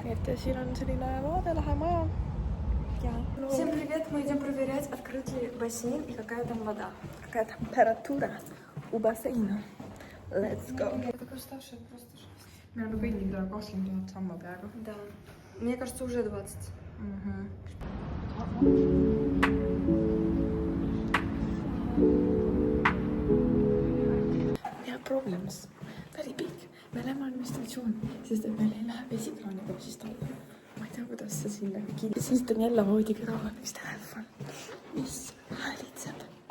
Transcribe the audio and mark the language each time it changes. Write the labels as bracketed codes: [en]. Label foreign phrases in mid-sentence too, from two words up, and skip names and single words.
[et] Nii et siin on selline vaade, lähe maja. [ru] Всем привет! Мы идем проверять, открыт ли бассейн и какая там вода. Какая температура у бассейна. [en] Let's go. [ru] Это уставшая просто жесть. [et] Me oleme kõndinud 20 000 sammu peaaegu. [ru] Да. Мне кажется, уже 20. [et] Ja probleemis. Päris pikk. Me läheme administratsioon, sest et meil ei lähe vesikraani koosist alla. Ma ei tea, kuidas see sinna kinni. Siis on jälle voodikõrval üks telefon, mis häälitseb.